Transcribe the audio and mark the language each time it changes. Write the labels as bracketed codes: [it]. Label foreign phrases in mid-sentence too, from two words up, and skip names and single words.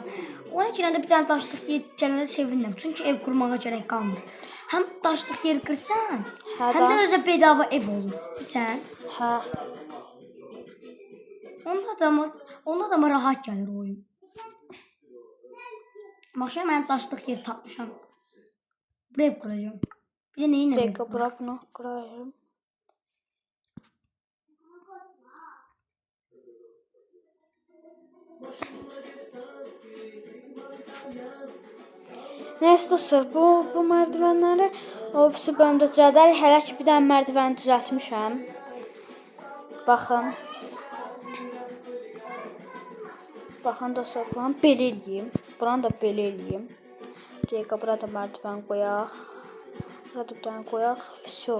[az] Ona görə də bir dənə daşlıq yer gələndə sevinirəm. Çünki ev qurmağa gərək qalmır. Həm daşlıq yer qırsan, həm də özə bedava ev olur. Bilsən? Hə. Onda da rahat gəlir oyun. Başa mən daşlıq yer tapmışam. [tr] Buraya ev kuracağım. Bir de neyin Bir evi? dakika bırak bunu kurayım. [az] Neyse dostlar, bu merdivenləri o birisi bölümdə düzəldərik. Hələ ki bir dənə mərdivəni düzəltmişəm. Baxın. Baxın dostlar, buranı belə eləyim. Buranı da belə eləyim. Bir dəqiqə burada merdiven qoyaq. Burada bir dənə qoyaq. Всё.